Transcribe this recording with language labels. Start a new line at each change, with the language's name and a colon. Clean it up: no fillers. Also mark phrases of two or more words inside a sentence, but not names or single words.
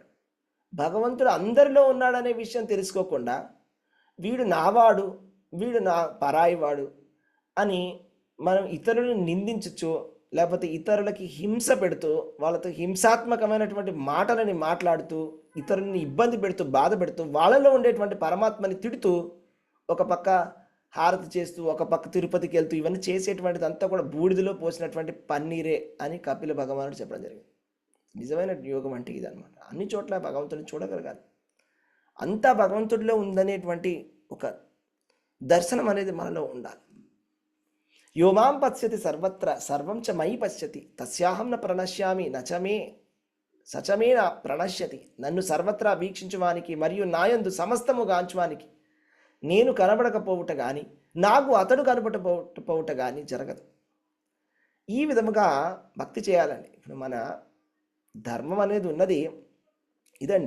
Telugu: భగవంతుడు అందరిలో ఉన్నాడనే విషయం తెలుసుకోకుండా వీడు నావాడు, వీడు నా పరాయివాడు అని మనం ఇతరులను నిందించచ్చు, లేకపోతే ఇతరులకి హింస పెడుతూ, వాళ్ళతో హింసాత్మకమైనటువంటి మాటలని మాట్లాడుతూ, ఇతరులని ఇబ్బంది పెడుతూ, బాధ పెడుతూ, వాళ్ళలో ఉండేటువంటి పరమాత్మని తిడుతూ, ఒక పక్క హారతి చేస్తూ, ఒక పక్క తిరుపతికి వెళ్తూ, ఇవన్నీ చేసేటువంటిది అంతా కూడా బూడిదలో పోసినటువంటి పన్నీరే అని కపిల భగవానుడు చెప్పడం జరిగింది. నిజమైన యోగం అంటే ఇదనమాట. అన్ని చోట్ల భగవంతుడిని చూడగలగాలి, అంతా భగవంతుడిలో ఉందనేటువంటి ఒక దర్శనం అనేది మనలో ఉండాలి.
Sanskrit: యోమాం పశ్యతి సర్వత్ర సర్వం చ మయి పశ్యతి తస్యాహం న ప్రణశ్యామి నచమే సచమే నా ప్రణశ్యతి.
Telugu: నన్ను సర్వత్రా వీక్షించువానికి మరియు నాయందు సమస్తము గాంచువానికి నేను కనబడకపోవుట కానీ, నాకు అతడు కనబడకపోవుట కానీ జరగదు. ఈ విధముగా భక్తి చేయాలండి. ఇప్పుడు మన ధర్మం అనేది ఉన్నది ఇదండి.